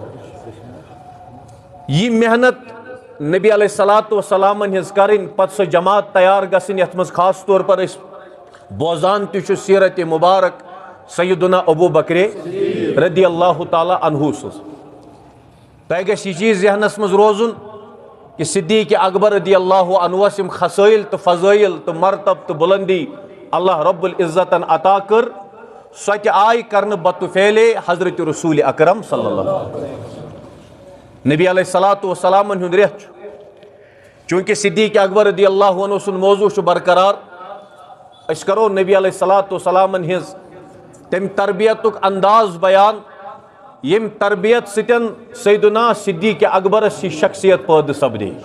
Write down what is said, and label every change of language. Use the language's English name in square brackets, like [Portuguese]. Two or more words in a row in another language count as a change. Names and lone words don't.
[Kashmiri] یہِ محنت نبی [Arabic] علیہ الصلاۃ [Kashmiri] وسلامن ہٕنٛز کرٕنۍ پتہٕ سۄ جماعت تیار گژھٕنۍ یتھ منٛز خاص طور پر أسۍ بوزان تہِ چھُ سیرت مبارک سیدنا ابوٗ بکرے [Arabic] رضی اللہ تعالیٰ عنہ [Kashmiri] سٕنٛز تۄہہِ گژھِ یہِ چیٖز ذہنس منٛز روزُن کہ صدیٖق اکبر [Arabic] رضی اللہ [Kashmiri] عنہس یِم خصٲیل تہٕ فضٲیل تہٕ مرتب تہٕ بُلندی اللہ رب العزتن عطا کٔر سۄ تہِ آیہِ کرنہٕ بطفیلے حضرت رسول اکرم [Arabic] صلی اللہ علیہ وسلم [Kashmiri] نبی [Arabic] علیہ الصلاۃ [Kashmiri] وسلامن ہُنٛد رٮ۪تھ چھُ چوٗنٛکہِ صدیٖق اکبر [Arabic] رضی اللہ عنہ [Kashmiri] سُنٛد موضوٗع چھُ برقرار أسۍ کرو نبی [Arabic] علیہ الصلاۃ [Kashmiri] وسلامن ہٕنٛز تمہِ تربیتُک انداز بیان ییٚمہِ تربیت سۭتۍ سیدنا صدیٖق اکبرس یہِ شخصیت پٲدٕ سپدے